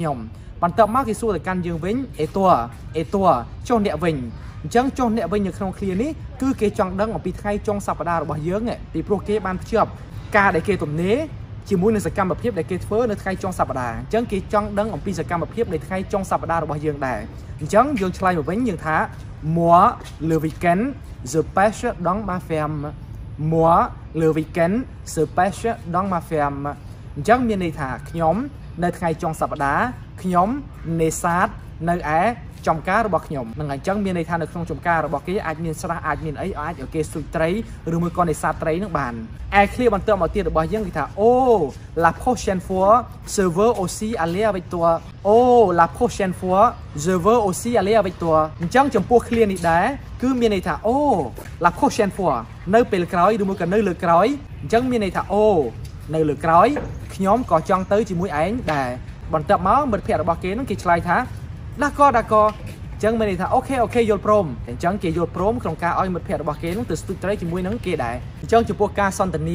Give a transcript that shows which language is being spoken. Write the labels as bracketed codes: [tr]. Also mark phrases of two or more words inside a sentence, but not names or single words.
[km] ខ្ញុំបន្ទាប់មកគេសួរទៅកាន់យើងវិញអេតួចុះអ្នកវិញអញ្ចឹងចុះអ្នកវិញនៅក្នុងឃ្លានេះគឺគេចង់ដឹងអំពីថ្ងៃចុ ងសប្តាហ៍របស់យើងពីព្រោះគេបានភ្ជាប់ការដែលគេទំនេរជាមួយនឹងសកម្មភាពដែលគេធ្វើនៅថ្ងៃចុងសប្តាហ៍អញ្ចឹងគេចង់ដឹងអំពីសកម្មភាពនៃថ្ងៃចុងសប្តាហ៍របស់យើងដែរអញ្ចឹងយើងឆ្លើយមកវិញយើងថា [fr] moi le week-end je pêche dans ma ferme moi le week-end je pêche dans ma ferme [km] អញ្ចឹងមានន័យថាខ្ញុំនៅថ្ងៃចុងសប្តាហ៍ខ្ញុំនេសាទនៅឯ ចំការរបស់ខ្ញុំនឹងអញ្ចឹងមានន័យថានៅក្នុងចំការរបស់គេអាចមានស្រះអាចមានអីអាចឲ្យគេស៊ុយត្រីឬមួយក៏នេសាទត្រីនឹងបានឯឃ្លាបន្ទាប់ មកទៀតរបស់យើងគេថា [fr] oh la prochaine fois je veux aussi aller avec toi oh la prochaine fois je veux aussi aller avec toi [km] អញ្ចឹងចំពោះឃ្លានេះដែរគឺមានន័យថា [fr] oh la prochaine fois [km] នៅពេលក្រោយឬមួយក៏នៅលើក្រោយអញ្ចឹងមានន័យថា oh នៅលើក្រោយខ្ញុំក៏ចង់ទៅជាមួយឯងដែរបន្ទាប់មកមិត្តភ័ក្តិរបស់គេនឹងគេឆ្លើយថាd'accord អញ្ចឹងមានន័យថាអូខេយល់ព្រមអញ្ចឹងគេយល់ព្រមក្នុងការឲ្យមិត្តភ័ក្តិរបស់គេនឹងទៅស្ទូចត្រីជាមួយនឹងគេដែរអញ្ចឹងចំពោះការសន្ទនា